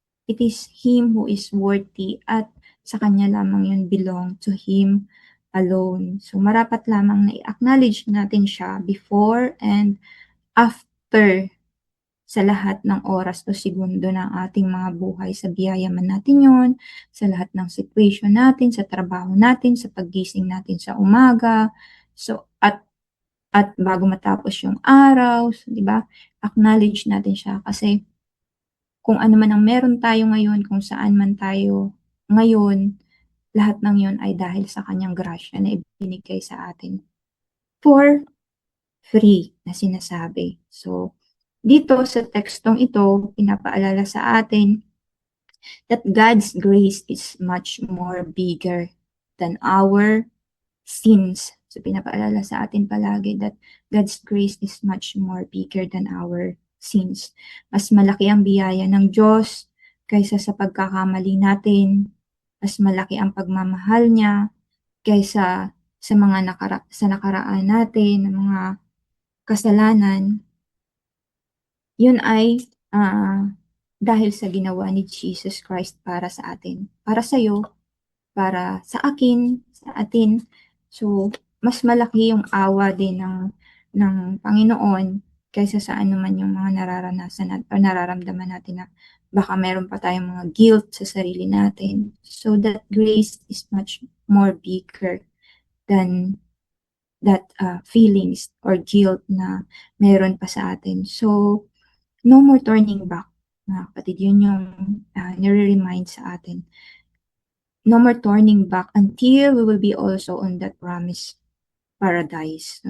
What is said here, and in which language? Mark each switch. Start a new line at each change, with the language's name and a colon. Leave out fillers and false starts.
English: It is Him who is worthy
Filipino: at sa Kanya lamang yun
English: belong to Him alone.
Filipino: So marapat lamang na i-acknowledge natin siya
English: before and after
Filipino: sa lahat ng oras o segundo ng ating mga buhay. Sa biyaya man natin yon, sa lahat ng situation natin, sa trabaho natin, sa paggising natin sa umaga, so at bago matapos yung araw, so, di ba? Acknowledge natin siya kasi kung ano man ang meron tayo ngayon, kung saan man tayo ngayon, lahat ng yon ay dahil sa kanyang grasya na ibinigay sa atin for free na sinasabi.
English: So,
Filipino: dito sa tekstong ito, pinapaalala sa atin
English: that God's grace is much more bigger than our sins. So,
Filipino: pinapaalala sa atin
English: palagi that God's grace is much more bigger than our sins.
Filipino: Mas malaki ang biyaya ng Diyos kaysa sa pagkakamali natin. Mas malaki ang pagmamahal niya kaysa sa mga sa nakaraan natin, ng mga kasalanan. Yun ay dahil sa ginawa ni Jesus Christ para sa atin. Para sa'yo, para sa akin, sa atin. So, mas malaki yung awa din ng Panginoon kaysa sa anuman yung mga nararanasan o nararamdaman natin na baka meron pa tayong mga guilt sa sarili natin.
English: So, that grace is much more bigger than that feelings or guilt
Filipino: na meron pa sa atin.
English: So, no more turning back,
Filipino: mga kapatid. Yun yung nire-remind sa atin.
English: No more turning back until we will be also on that promised paradise.